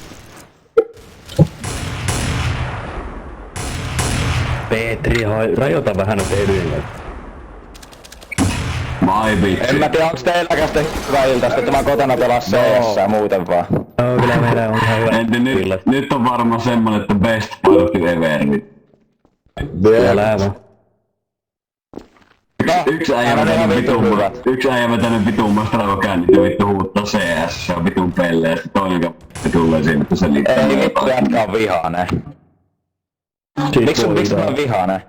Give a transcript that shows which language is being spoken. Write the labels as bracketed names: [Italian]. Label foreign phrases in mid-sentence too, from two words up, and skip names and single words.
[Finnish] Petri, rajoita vähän nyt edellä. Mai vitsi. En mä tiedä onks teilläkään sitten hyvä ilta, että mä kotona pelaa CS muuten vaan. No kyllä meillä on ihan hyvä. Nyt on varmaan semmonen, että [English] best party ever. [Finnish] Älä vaan. Yksi äijä vetänyt vitummasta raivokännit ja vittu huuttaa CS, se on vitun pelle ja sitten toinen kappi tulee siinä, että se liittää. Ei vittu jätkä on vihaane. Miksi mä oon vihaane?